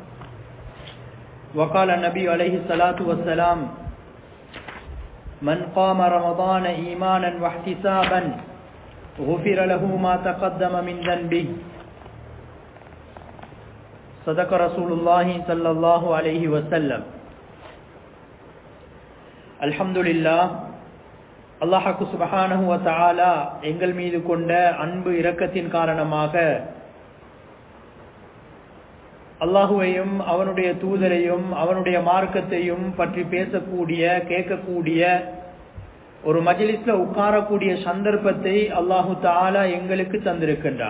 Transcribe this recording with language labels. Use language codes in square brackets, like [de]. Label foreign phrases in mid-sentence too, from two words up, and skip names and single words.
[ar] وقال النبي عليه الصلاة والسلام من قام رمضان إيمانا واحتسابا غفر له ما تقدم من ذنبه. صدق رسول الله صلى الله عليه وسلم. [ta] அல்ஹம்துலில்லாஹ், அல்லாஹ்வுக்கு [ar] سبحانه وتعالى [ta] எங்கள் மீது கொண்ட அன்பு இரக்கத்தின் காரணமாக அல்லாஹுவையும் அவனுடைய தூதரையும் அவனுடைய மார்க்கத்தையும் பற்றி பேசக்கூடிய கேட்கக்கூடிய ஒரு மஜ்லிஸ்ல உட்காரக்கூடிய சந்தர்ப்பத்தை [ar] الله تعالى [ta] எங்களுக்கு தந்திருக்கின்றார்.